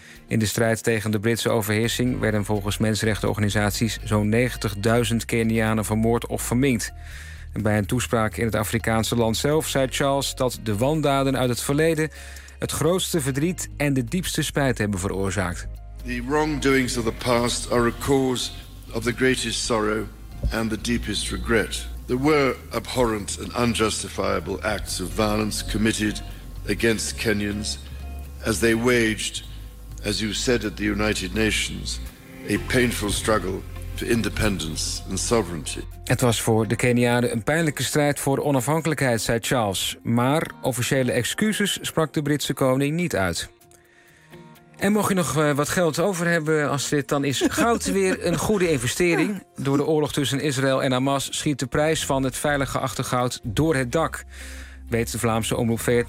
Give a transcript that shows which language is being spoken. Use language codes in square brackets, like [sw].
[nl] In de strijd tegen de Britse overheersing werden volgens mensenrechtenorganisaties zo'n 90.000 Kenianen vermoord of verminkt. En bij een toespraak in het Afrikaanse land zelf zei Charles dat de wandaden uit het verleden het grootste verdriet en de diepste spijt hebben veroorzaakt. [en] The wrongdoings of the past are a cause of the greatest sorrow and the deepest regret. There were abhorrent and unjustifiable acts of violence committed against Kenyans as they waged, as you said at the United Nations, a painful struggle for independence and sovereignty. [nl] Het was voor de Kenianen een pijnlijke strijd voor onafhankelijkheid, zei Charles. Maar officiële excuses sprak de Britse koning niet uit. En mocht je nog wat geld over hebben als dit, dan is goud weer een goede investering. Door de oorlog tussen Israël en Hamas schiet de prijs van het veilig geachte goud door het dak, weet de Vlaamse omroep VRT.